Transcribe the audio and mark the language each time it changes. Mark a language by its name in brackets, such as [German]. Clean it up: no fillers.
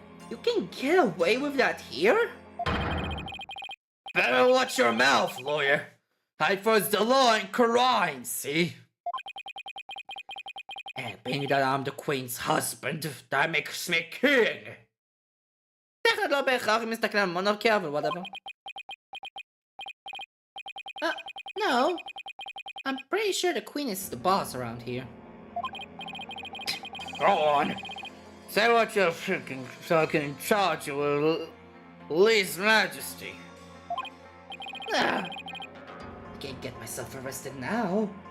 [English] You can get away with that here? Better watch your mouth, lawyer. I enforce the law in Quran, see? And being that I'm the queen's husband, that makes me king. [Hebrew] לא בהכרח אם מסתכל על מונרכיה, אבל [English] whatever. No. I'm pretty sure the queen is the boss around here. Go on. Say what you're thinking so I can charge you with lese majesty. I can't get myself arrested now.